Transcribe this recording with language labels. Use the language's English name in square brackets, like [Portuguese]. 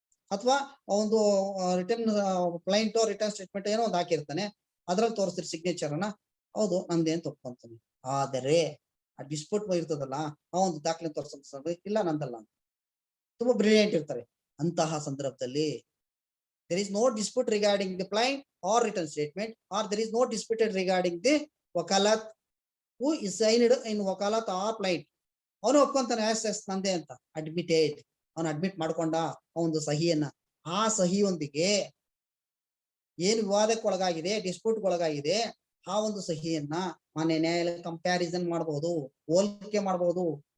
[Kannada] ಅಥವಾ ಒಂದು return client return statement ಏನೋ ಒಂದು ಹಾಕಿರ್ತಾನೆ, ಅದ್ರಲ್ಲಿ ತೋರಿಸ್ತೀರಿ ಸಿಗ್ನೇಚರ್ ಅನ್ನ, ಹೌದು ನಂದೇ ಅಂತ ಒಪ್ಕೊಂತಾನೆ. ಆದರೆ ಆ ಡಿಸ್ಪ್ಯೂಟ್ ಇರ್ತದಲ್ಲ, ಆ ಒಂದು ದಾಖಲೆ ತೋರಿಸ ಇಲ್ಲ ನಂದಲ್ಲ ಅಂತ ತುಂಬಾ ಬ್ರಿಲಿಯಂಟ್ ಇರ್ತಾರೆ. ಅಂತಹ ಸಂದರ್ಭದಲ್ಲಿ [English] there is no dispute regarding the plaint or written statement, or there is no dispute regarding the wakalat who is signed in wakalat or plaint. [Kannada] ಅವನು ಒಪ್ಕೊಂತಾನೆ ಎಸ್ ನಂದೇ ಅಂತ, ಅಡ್ಮಿಟೆಡ್, ಅವನು ಅಡ್ಮಿಟ್ ಮಾಡ್ಕೊಂಡ ಒಂದು ಸಹಿಯನ್ನ. ಆ ಸಹಿಯೊಂದಿಗೆ ಏನು ವಿವಾದಕ್ಕೆ ಒಳಗಾಗಿದೆ, ಡಿಸ್ಪ್ಯೂಟ್ ಒಳಗಾಗಿದೆ, ಆ ಒಂದು ಸಹಿಯನ್ನ ಮಾನ್ಯ ನ್ಯಾಯಾಲಯ ಕಂಪ್ಯಾರಿಸನ್ ಮಾಡಬಹುದು, ಹೋಲಿಕೆ ಮಾಡಬಹುದು.